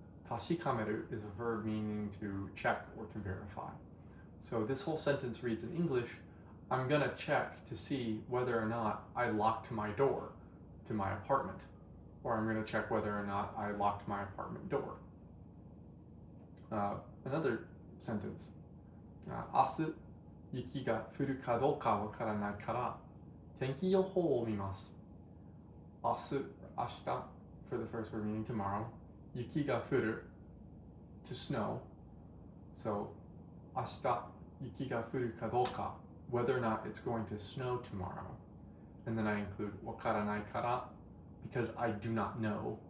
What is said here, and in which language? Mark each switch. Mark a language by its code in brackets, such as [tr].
[en] Tashikameru is a verb meaning to check or to verify. So this whole sentence reads in English, I'm going to check to see whether or not I locked my door to my apartment, or I'm going to check whether or not I locked my apartment door. Another sentence. [ja] 明日雪が降るかどうかわからないから天気予報を見ます。明日 [en] for the first word meaning tomorrow. [ja] 雪が降る [en] to snow. So [ja] 明日雪が降るかどうか [en] whether or not it's going to snow tomorrow. And then I include [ja] わからないから [en] because I do not know.